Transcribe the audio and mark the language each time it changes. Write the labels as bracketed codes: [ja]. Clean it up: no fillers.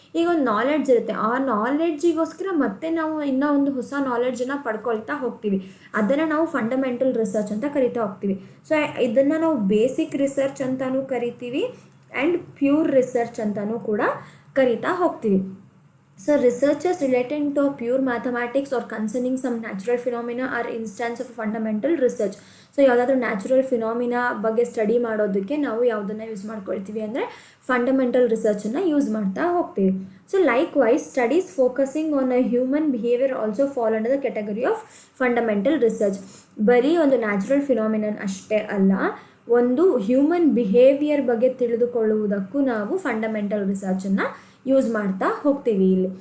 [kn] ಈಗ ಒಂದು ನಾಲೆಡ್ಜ್ ಇರುತ್ತೆ, ಆ ನಾಲೆಡ್ಜಿಗೋಸ್ಕರ ಮತ್ತೆ ನಾವು ಇನ್ನೂ ಒಂದು ಹೊಸ ನಾಲೆಡ್ಜನ್ನು ಪಡ್ಕೊಳ್ತಾ ಹೋಗ್ತೀವಿ, ಅದನ್ನು ನಾವು ಫಂಡಮೆಂಟಲ್ ರಿಸರ್ಚ್ ಅಂತ ಕರಿತಾ ಹೋಗ್ತೀವಿ. ಸೊ ಇದನ್ನು ನಾವು ಬೇಸಿಕ್ ರಿಸರ್ಚ್ ಅಂತಲೂ ಕರಿತೀವಿ ಆ್ಯಂಡ್ ಪ್ಯೂರ್ ರಿಸರ್ಚ್ ಅಂತಲೂ ಕೂಡ ಕರಿತಾ ಹೋಗ್ತೀವಿ. [en] So researchers relating to pure mathematics or concerning some natural phenomena are instance of fundamental research. [kn] So ಯಾವುದಾದ್ರೂ ನ್ಯಾಚುರಲ್ ಫಿನಾಮಿನಾ ಬಗ್ಗೆ ಸ್ಟಡಿ ಮಾಡೋದಕ್ಕೆ ನಾವು ಯಾವುದನ್ನು ಯೂಸ್ ಮಾಡ್ಕೊಳ್ತೀವಿ ಅಂದರೆ ಫಂಡಮೆಂಟಲ್ ರಿಸರ್ಚನ್ನು ಯೂಸ್ ಮಾಡ್ತಾ ಹೋಗ್ತೀವಿ. [en] So likewise studies focusing on a human behaviour also fall under the category of fundamental research. [kn] ಬರೀ ಒಂದು ನ್ಯಾಚುರಲ್ ಫಿನಾಮಿನನ್ ಅಷ್ಟೇ ಅಲ್ಲ, ಒಂದು ಹ್ಯೂಮನ್ ಬಿಹೇವಿಯರ್ ಬಗ್ಗೆ ತಿಳಿದುಕೊಳ್ಳುವುದಕ್ಕೂ ನಾವು ಫಂಡಮೆಂಟಲ್ ರಿಸರ್ಚನ್ನು ಯೂಸ್ ಮಾಡ್ತಾ ಹೋಗ್ತೀವಿ.